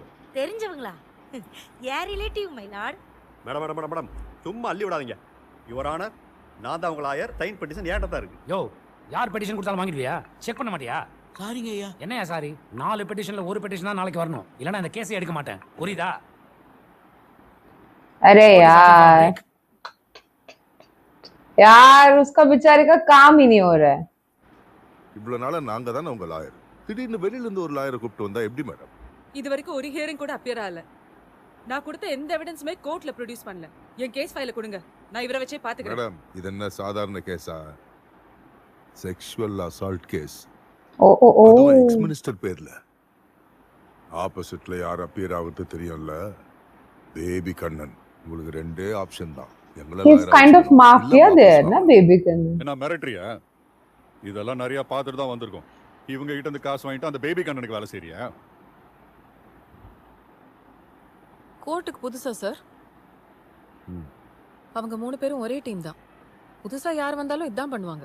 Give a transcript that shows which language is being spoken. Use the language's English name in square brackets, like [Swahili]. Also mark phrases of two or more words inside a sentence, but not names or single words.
[Tamil] தெரிஞ்சவங்களா? யார் ரிலேட்டிவ் [English] my lord? [Tamil] மேடம் மேடம் மேடம் மேடம் சும்மா அள்ளி விடாதீங்க. [English] your honour, [Tamil] நான் தான் உங்க லாயர். [English] sign petition [Tamil] என்கிட்ட தான் இருக்கு. யோ, யார் பெட்டிஷன் கொடுத்தாலும் வாங்கிடுவியா? செக் பண்ண மாட்டியா? சாரிங்க ஐயா. என்னையா சாரி? 4 பெட்டிஷன்ல ஒரு பெட்டிஷன் தான் நாளைக்கு வரணும். இல்லனா இந்த கேஸை எடுக்க மாட்டேன். புரியுதா? [Hindi] अरे यार यार उसका बेचारे का काम ही नहीं हो रहा है. [Tamil] இவ்வளவு நாளா நாங்க தானே உங்க லாயர். திடீர்னு வெளியில இருந்து ஒரு லாயரை கூப்பிட்டு வந்தா எப்படி மேடம்? இது வரைக்கும் ஒரு ஹியரிங் கூட அப்பியர் ஆகல. நான் கொடுத்த எந்த எவிடன்ஸுமே கோர்ட்ல ப்ரொடியூஸ் பண்ணல. என் [English] case file [Tamil] கொடுங்க, நான் இவரை வச்சே பாத்துக்கிறேன். மேடம், இது என்ன சாதாரண கேஸா? [English] sexual assault case. Oh oh oh. [Tamil] அதுவும் [English] ex minister [Tamil] பேர்ல. ஆப்போசிட்ல யார் அப்பியர் ஆகுது தெரியும்ல? பேபி கண்ணன். உங்களுக்கு ரெண்டே ஆப்ஷன் தான். [English] He's kind of mafia there, na baby Kannan. [Tamil] என்ன மிரட்டறியா? இதெல்லாம் நிறைய பார்த்துட்டு தான் வந்திருக்கோம். இவங்க கிட்ட இருந்து காசு வாங்கிட்டு அந்த பேபி கண்ணனுக்கு வேலை செய்றியா? கோர்ட்டுக்கு புதுசா சார்? அவங்க 3 பேரும் ஒரே டீம் தான். புதுசா யார் வந்தாலும் இதான் பண்ணுவாங்க.